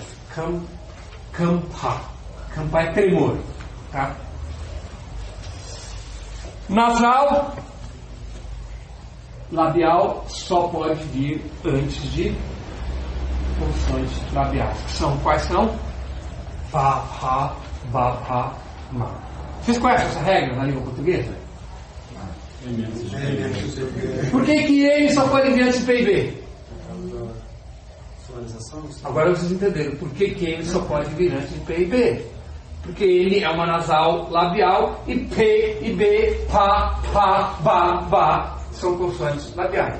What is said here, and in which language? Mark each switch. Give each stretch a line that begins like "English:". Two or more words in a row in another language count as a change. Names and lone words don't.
Portuguese: Kampa. Kampa é tremor, tá? Nasal labial só pode vir antes de consoantes labiais. Quais são? Ba, ha, ba, ha, ma. Vocês conhecem essa regra na língua portuguesa? Por que ele só pode vir antes de P e B? Agora vocês entenderam por que ele só pode vir antes de P e B. Porque ele é uma nasal labial e P e B, pa, ba são consoantes labiais.